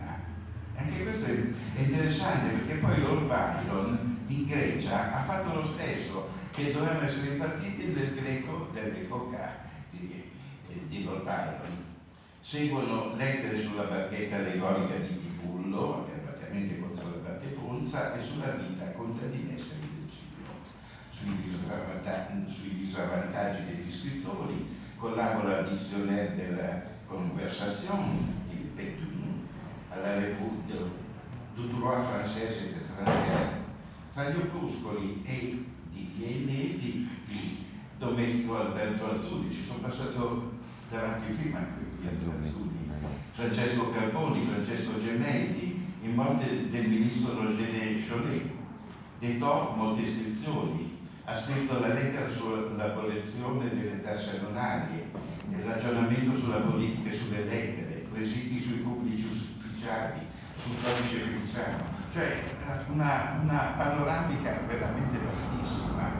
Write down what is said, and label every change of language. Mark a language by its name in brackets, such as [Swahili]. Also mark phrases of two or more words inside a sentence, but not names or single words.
[Italian] Anche questo è interessante, perché poi Lord Byron in Grecia ha fatto lo stesso, che dovevano essere impartiti nel greco dell'epoca di Lord Byron. Seguono lettere sulla barchetta allegorica di Tibullo, accabatamente contro la Ponza, e sulla vita contadinesca di Virgilio. Sui disavvantaggi degli scrittori collabora al Dictionnaire de la Conversation, il Pétun, alla Revue du droit français et étranger, tra gli opuscoli e di Tiene di Domenico Alberto Azzulli. Ci sono passato davanti prima gli Azzulli, Francesco Carboni, Francesco Gemelli, in morte del ministro Roger Chollet. Dettò molte iscrizioni, ha scritto la lettera sull'abolizione delle tasse annuarie, il ragionamento sulla politica e sulle lettere, quesiti sui pubblici ufficiali, sul codice fiduciario, cioè una panoramica veramente vastissima.